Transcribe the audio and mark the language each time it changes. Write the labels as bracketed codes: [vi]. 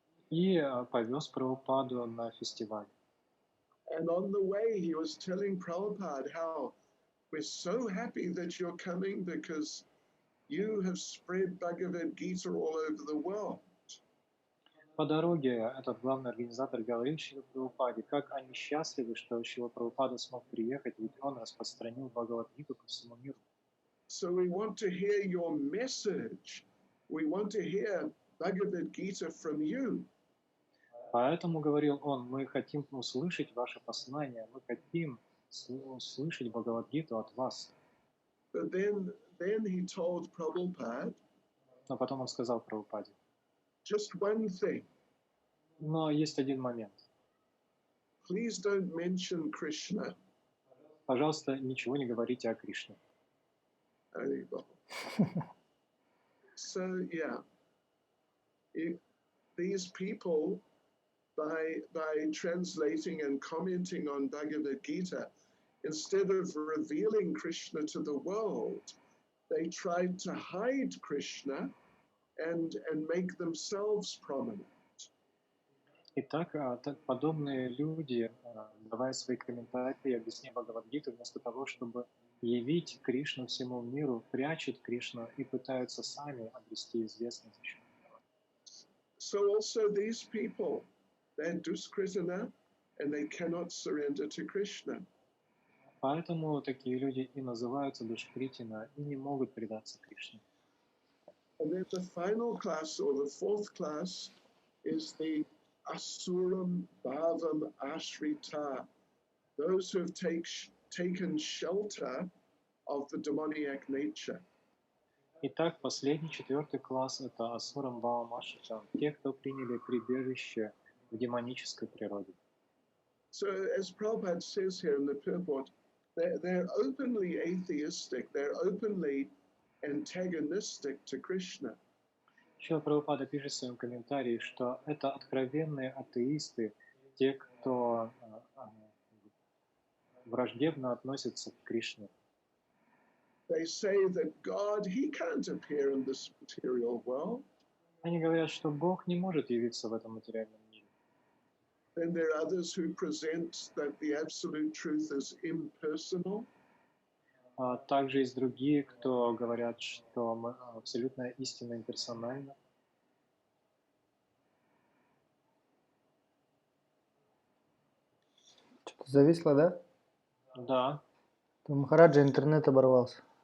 [ru] И повез Прабхупаду на фестиваль. [en] And on the way, he was telling Prabhupada how we're so happy that you're coming because you have spread Bhagavad Gita all over the world. [ru] По дороге этот главный организатор говорил Шриле Прабхупаде, как они счастливы, что Шрила Прабхупада смог приехать, ведь он распространил Бхагавад-гиту по всему миру. [en] So we want to hear your message. We want to hear Bhagavad Gita from you. [ru] Поэтому, говорил он, мы хотим услышать ваше послание, мы хотим услышать Бхагавад-гиту от вас. [en] But then he told Prabhupada, [ru] Но потом он сказал Прабхупаде, [en] just one thing. [ru] но есть один момент. [en] Please don't mention Krishna. [ru] Пожалуйста, ничего не говорите о Кришне. [en] So these people, by translating and commenting on Bhagavad Gita, instead of revealing Krishna to the world, they tried to hide Krishna and make themselves prominent. [ru] Итак, подобные люди, давая свои комментарии и объяснения Бхагавад-гиты, вместо того, чтобы явить Кришну всему миру, прячут Кришну и пытаются сами обрести известность за счет этого. [en] So also these people, they're duskritana and they cannot surrender to Krishna. [ru] Поэтому такие люди и называются душкритина и не могут предаться Кришне. [en] And then the final class, or the fourth class, is the Asuram Bhavam Ashrita, those who have taken shelter of the demoniac nature. [ru] Итак, последний, четвертый класс – это Асурам Бхавам Ашрита, те, кто приняли прибежище в демонической природе. [en] So as Prabhupada says here in the purport, they're openly atheistic, they're openly antagonistic to Krishna. [ru] Шрила Прабхупада пишет в своем комментарии, что это откровенные атеисты, те, кто враждебно относятся к Кришне. [en] They say that God, he can't appear in this material world. [ru] Они говорят, что Бог не может явиться в этом материальном мире. [en] Then there are others who present that the absolute truth is impersonal. [ru] А также есть другие, кто говорят, что абсолютная истина имперсональна. Что-то зависло, да? Да. У Махараджа интернет оборвался.